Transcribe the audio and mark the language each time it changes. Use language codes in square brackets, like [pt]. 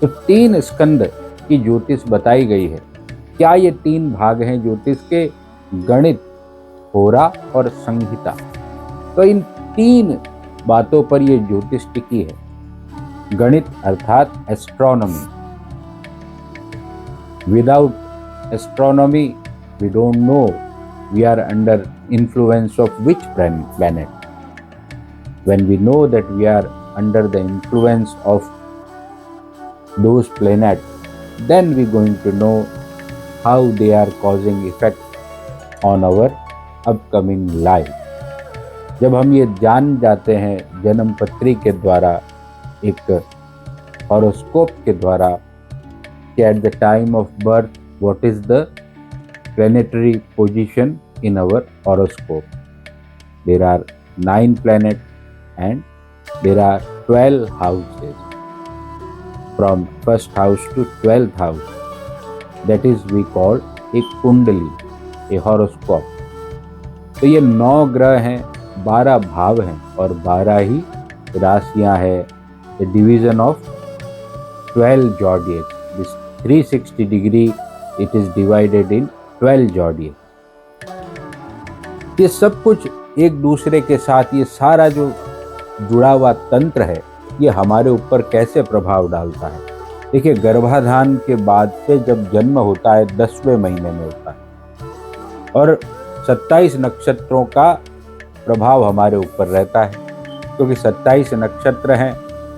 [hi] तो 3 स्कंद की ज्योतिष बताई गई है। क्या ये 3 भाग हैं ज्योतिष के? गणित, होरा और संहिता। तो इन 3 बातों पर ये ज्योतिष टिकी है। गणित अर्थात astronomy. [en] Without astronomy we don't know we are under influence of which planet. When we know that we are under the influence of those planets, then we are going to know how they are causing effect on our upcoming life. [hi] जब हम ये जान जाते हैं जन्म पत्री के द्वारा, एक हॉरोस्कोप के द्वारा, कि [en] at the time of birth what is the planetary position in our horoscope. There are 9 planets and there are 12 houses, from first house to 12th house. That is we call a kundali, a horoscope. [hi] तो ये 9 ग्रह हैं, 12 भाव हैं और 12 ही राशियां हैं। [en] The division of 12 zodiacs. This 360 degree it is divided in 12 zodiacs. [hi] ये सब कुछ एक दूसरे के साथ, ये सारा जो जुड़ा हुआ तंत्र है, ये हमारे ऊपर कैसे प्रभाव डालता है। देखिए, गर्भाधान के बाद से जब जन्म होता है 10वें महीने में होता है और 27 नक्षत्रों का प्रभाव हमारे ऊपर रहता है, क्योंकि 27 नक्षत्र हैं।